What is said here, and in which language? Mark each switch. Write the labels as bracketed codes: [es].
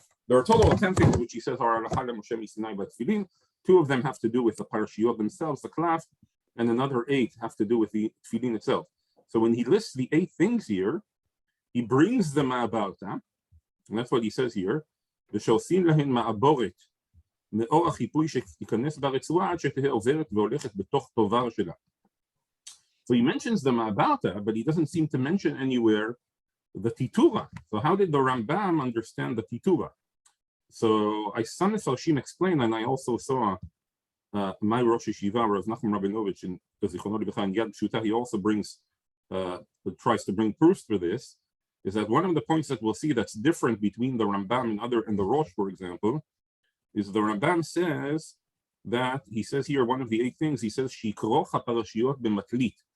[en] There are a total of 10 things which he says are halacha Moshe mitzinai by tefillin. 2 of them have to do with the parashiyot themselves, the klaf, and another 8 have to do with the tefillin itself. So when he lists the 8 things here, he brings them about, and that's what he says here. [he] ושעושים להן מעבורת מאור החיפוי שתיכנס ברצועה עד שתהיה עוברת והולכת בתוך טובר שלה. [en] So he mentions the Ma'abata, but he doesn't seem to mention anywhere the Titura. So how did the Rambam understand the Titura? So I saw Mefalshim explain, and I also saw my Rosh Yeshiva, Rav Nachum Rabinovich, in Yad Pshuta, he also tries to bring proofs for this, is that one of the points that we'll see that's different between the Rambam and the Rosh, for example, is the Rambam says that, he says here, one of the 8 things, he says, [he] Shikroch ha-parashiyot b'matlit,